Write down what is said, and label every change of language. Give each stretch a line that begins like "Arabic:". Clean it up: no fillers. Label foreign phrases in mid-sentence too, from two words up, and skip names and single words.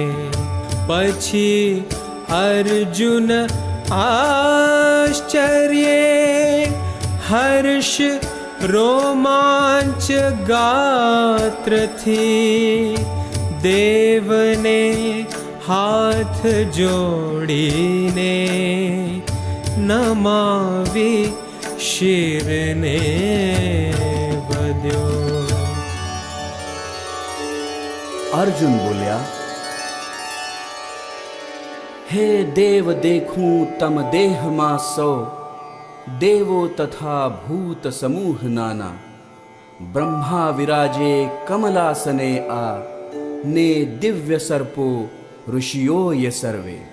Gujarati: પછી અર્જુન આશ્ચર્યે હર્ષ રોમાંચ ગાત્રથી દેવને હાથ જોડીને નમાવી શિરને વધ્યો. અર્જુન બોલ્યા, હે દેવ દેખું તમ દેહ મા સૌ દેવો તથા ભૂત સમૂહ નાના. બ્રહ્મા વિરાજે કમલાસને આ ને દિવ્ય સર્પો ઋષિયો યે સર્વે.